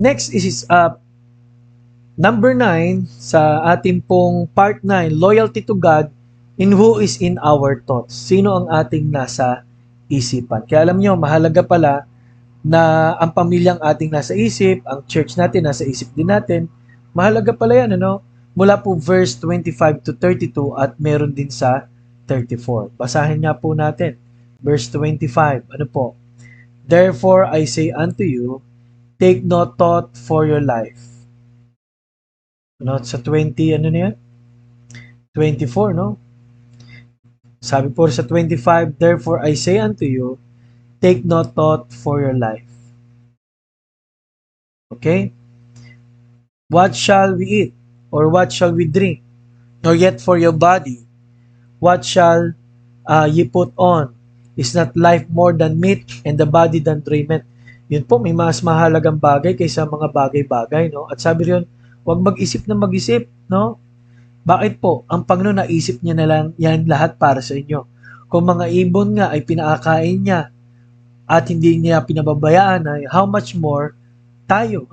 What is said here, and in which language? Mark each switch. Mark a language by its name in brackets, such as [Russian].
[English] Next is number 9 [Filipino] sa ating pong [English] part 9, loyalty to God in who is in our thoughts. [Filipino] Sino ang ating nasa isipan? Kaya alam nyo, mahalaga pala na ang pamilyang ating nasa isip, ang church natin nasa isip din natin. Mahalaga pala yan, ano? Mula po verse 25 to 32 at meron din sa 34. Basahin nga po natin. Verse 25, ano po? [English] Therefore I say unto you, take no thought for your life. [Filipino] Ano, sa 20, ano na yan? 24, no? Sabi po sa 25, [English] therefore I say unto you, take no thought for your life. Okay? What shall we eat? Or what shall we drink? Nor yet for your body, what shall ye put on? Is not life more than meat, and the body than raiment? [Filipino] Yun po, may mas mahalagang bagay kaysa mga bagay-bagay, no? At sabi rin, huwag mag-isip na mag-isip, no? Bakit po? Ang Panginoon naisip niya na lang yan lahat para sa inyo. Kung mga ibon nga ay pinakakain niya at hindi niya pinababayaan, ay [English] how much more [Filipino] tayo?